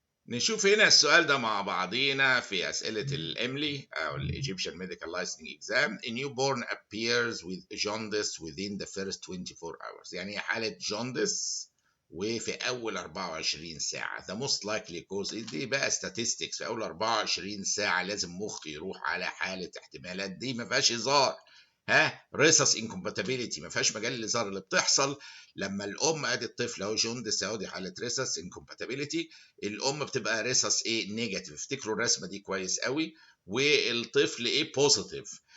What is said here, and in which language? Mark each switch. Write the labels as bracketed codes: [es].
[ar] نشوف هنا السؤال ده مع بعضينا في أسئلة الإملي أو الإيجيبشن ميديكال لايسننج إكزام. [en] A newborn appears with jaundice within the first 24 hours. [ar] يعني حالة جوندس وفي أول 24 ساعة. [en] The most likely cause [ar] دي بقى [en] statistics. [ar] في أول 24 ساعة لازم مخي يروح على حالة احتمالات دي ما فيهاش هزار. ريسس انكومباتيبيليتي ما فيهاش مجال للهزار. اللي بتحصل لما الأم أدي الطفل أهو جوندس أهو، دي حالة ريسس انكومباتيبيليتي. الام بتبقى ريسس ايه نيجاتيف، افتكروا الرسمه دي كويس قوي، والطفل ايه بوزيتيف.